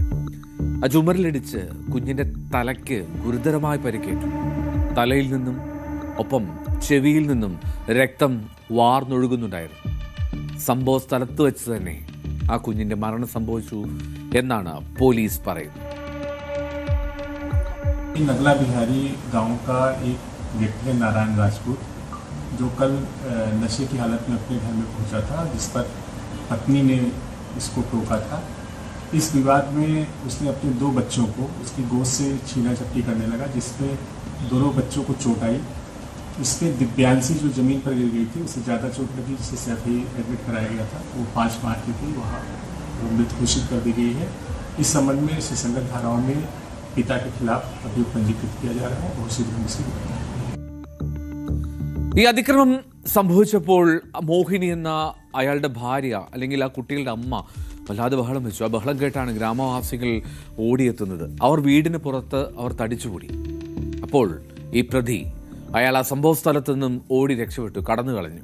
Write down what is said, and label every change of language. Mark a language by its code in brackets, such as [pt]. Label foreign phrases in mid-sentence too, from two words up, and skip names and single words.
[ml] ആ ചുമരിലിടിച്ച് കുഞ്ഞിന്റെ തലയ്ക്ക് ഗുരുതരമായി പരിക്കേറ്റു. തലയിൽ നിന്നും ഒപ്പം ചെവിയിൽ നിന്നും രക്തം വാർന്നൊഴുകുന്നുണ്ടായിരുന്നു. സംഭവ സ്ഥലത്ത് വെച്ച് തന്നെ ആ കുഞ്ഞിന്റെ മരണം സംഭവിച്ചു എന്നാണ് പോലീസ് പറയുന്നത്. [hi] नगला बिहारी गांव का एक व्यक्ति है नारायण राजपूत, जो कल नशे की हालत में अपने घर में पहुंचा था, जिस पर पत्नी ने इसको टोका था। इस विवाद में उसने अपने 2 बच्चों को उसकी गोद से छीना झपटी करने लगा, जिसमें दोनों बच्चों को चोट आई। इसमें दिव्यांशी जो जमीन पर गिर गई थी, उसे ज़्यादा चोट लगी, जिसे सैफी एडमिट कराया गया था। वो 5 माह की थी, वहाँ मृत घोषित कर दी गई है। इस संबंध में सुसंगत धाराओं में पिता के खिलाफ अभियोग पंजीकृत किया जा रहा है। बहुत शीघ्र इसकी [ml] ഈ അതിക്രമം സംഭവിച്ചപ്പോൾ മോഹിനി എന്ന അയാളുടെ ഭാര്യ, അല്ലെങ്കിൽ ആ കുട്ടികളുടെ അമ്മ, വല്ലാതെ ബഹളം വെച്ചു. ആ ബഹളം കേട്ടാണ് ഗ്രാമവാസികൾ ഓടിയെത്തുന്നത്. അവർ വീടിന് പുറത്ത് അവർ തടിച്ചുകൂടി. അപ്പോൾ ഈ പ്രതി അയാൾ ആ സംഭവ സ്ഥലത്തു നിന്നും ഓടി രക്ഷപ്പെട്ടു, കടന്നു കളഞ്ഞു.